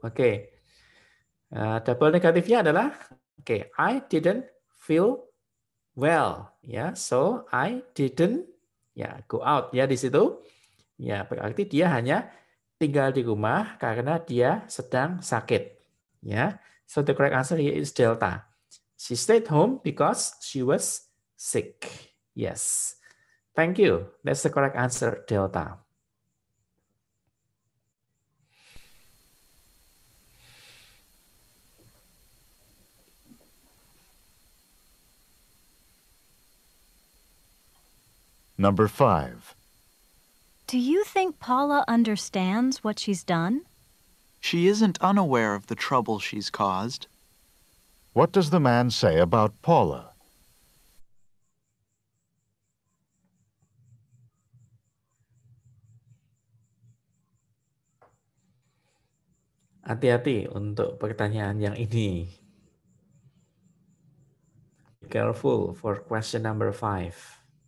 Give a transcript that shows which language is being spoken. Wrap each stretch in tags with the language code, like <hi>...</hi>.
<id>Oke. Double negatifnya adalah</id> <en>I didn't feel well. Ya, so I didn't go out</en> <id>ya di situ. Ya, berarti dia hanya tinggal di rumah karena dia sedang sakit. Ya.</id> <en>So the correct answer here is delta. She stayed home because she was sick. Yes. Thank you. That's the correct answer, Delta. Number 5. Do you think Paula understands what she's done? She isn't unaware of the trouble she's caused. What does the man say about Paula?</en> <id>Hati-hati untuk pertanyaan yang ini.</id> <en>Be careful for question number 5.</en>